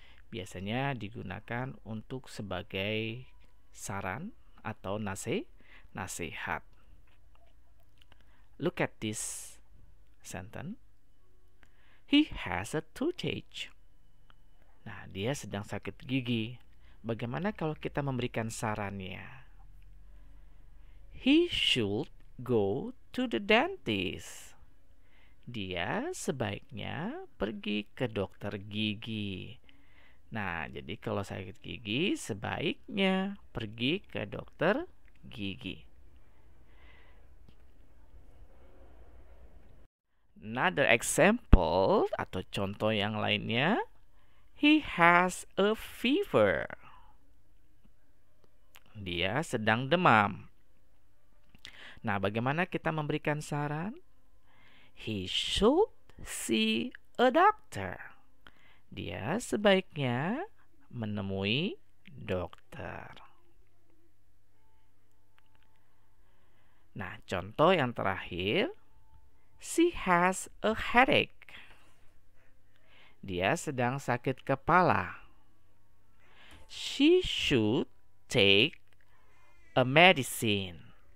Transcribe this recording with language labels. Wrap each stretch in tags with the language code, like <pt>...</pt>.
<id>Biasanya digunakan untuk sebagai saran atau nasihat.</id> <en>Look at this sentence. He has a toothache.</en> <id>Nah, dia sedang sakit gigi. Bagaimana kalau kita memberikan sarannya?</id> <en>He should go to the dentist.</en> <id>Dia sebaiknya pergi ke dokter gigi. Nah, jadi kalau sakit gigi sebaiknya pergi ke dokter gigi.</id> <en>Another example</en> <id>atau contoh yang lainnya,</id> <en>he has a fever.</en> <id>Dia sedang demam. Nah, bagaimana kita memberikan saran?</id> <en>He should see a doctor.</en> <id>Dia sebaiknya menemui dokter. Nah, contoh yang terakhir,</id> <en>she has a headache.</en> <id>Dia sedang sakit kepala.</id> <en>She should take a medicine.</en>